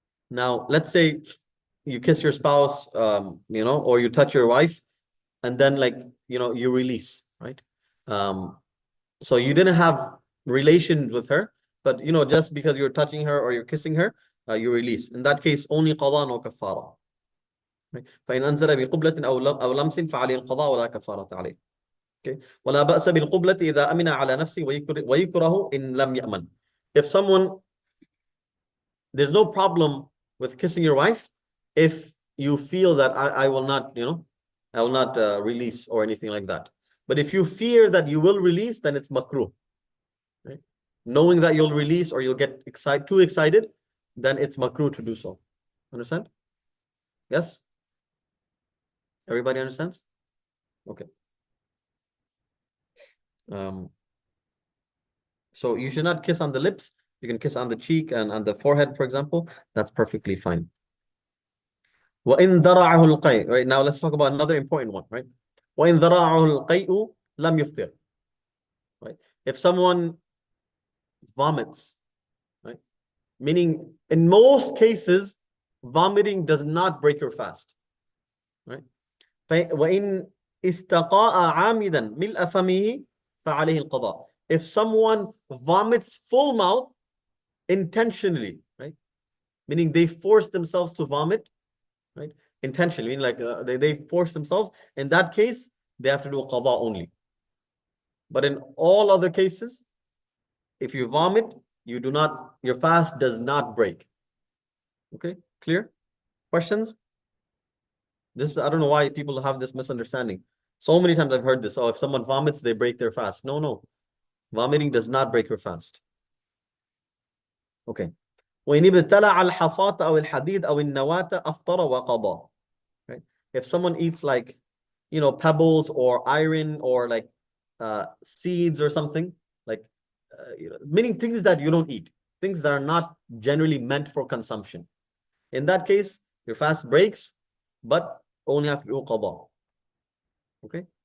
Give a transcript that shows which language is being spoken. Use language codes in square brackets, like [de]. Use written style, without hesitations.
[en] Now, let's say you kiss your spouse, or you touch your wife, and then like, you release, right? So you didn't have relation with her, but just because you're touching her or you're kissing her, you release. In that case, only qada, no kafara. [ar] فإن أنزل بقبلة أو لمس فعليه القضاء ولا كفارة عليه. [en] Okay. [ar] ولا بأس بالقبلة إذا أمن على نفسه ويكره إن لم يأمن. [en] If someone, there's no problem with kissing your wife if you feel that I will not, I will not release or anything like that. But if you fear that you will release, then it's makruh. Right? Knowing that you'll release or you'll get too excited, then it's makruh to do so. Understand? Yes? Everybody understands? Okay. So you should not kiss on the lips. You can kiss on the cheek and on the forehead, for example. That's perfectly fine. [ar] وَإِن ذَرَعَهُ الْقَيْءُ. [en] Right, now let's talk about another important one, right? [ar] وَإِن ذَرَعَهُ الْقَيْءُ لَمْ يُفْطِرْ. [en] Right? If someone vomits, right? Meaning in most cases, vomiting does not break your fast. Right? [ar] وَإِن استقاء عامدا ملء فمه فعليه القضاء. [en] If someone vomits full mouth intentionally, right? Meaning they force themselves to vomit, right? Intentionally, meaning like they force themselves. In that case, they have to do a qada only. But in all other cases, if you vomit, your fast does not break. Okay, clear? Questions? I don't know why people have this misunderstanding. So many times I've heard this. Oh, if someone vomits, they break their fast. No. Vomiting does not break your fast. Okay. [ar] وإن ابتلع الحصاة أو الحديد أو النواة أفطر وقضى. [en] Right? If someone eats like, pebbles or iron or like seeds or something, like, meaning things that you don't eat, things that are not generally meant for consumption. In that case, your fast breaks, but only have to do qada. Okay.